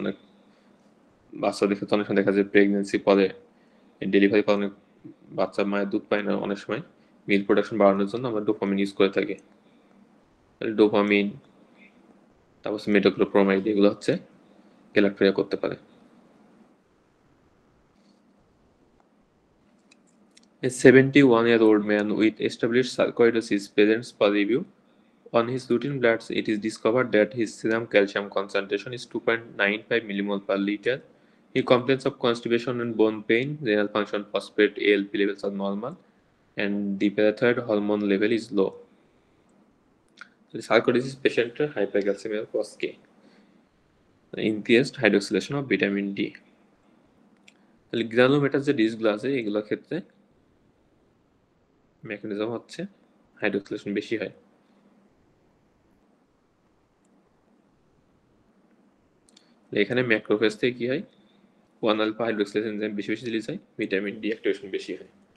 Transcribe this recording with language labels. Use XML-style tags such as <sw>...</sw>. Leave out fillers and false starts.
<bn>অনেক বাচ্চাদের ক্ষেত্রে অনেক সময় দেখা যায় প্রেগনেন্সি পরে ডেলিভারি পরে অনেক বাচ্চা মায়ের দুধ পায় না, অনেক সময় মিল্ক প্রোডাকশন বাড়ানোর জন্য আমরা ডোপামিন ইউজ করে থাকি। ডোপামিন, তারপর মেটোক্লোপ্রোমাইড, এগুলো হচ্ছে গ্যালাক্টোরিয়া করতে পারে।</bn> <en>A 71-year-old man with established sarcoidosis presents for review. On his routine bloods, it is discovered that his serum calcium concentration is 2.95 millimole per liter. He complains of constipation and bone pain. Renal function, phosphate, ALP levels are normal, and the parathyroid hormone level is low. The sarcoidosis patient hypercalcemia cause K. Increased hydroxylation of vitamin D.</en> <bn>তাহলে গ্রানুলোমেটাস যে ডিসগুলো আছে এগুলোর ক্ষেত্রে mechanism হচ্ছে hydroxylation বেশি হয়। এখানে macrophage থেকে কি হয়, 1 আলফা হাইড্রোক্সিলেজ এনজাইম বেশি বেশি রিলিজ হয়, ভিটামিন ডি অ্যাক্টিভেশন বেশি হয়।</bn>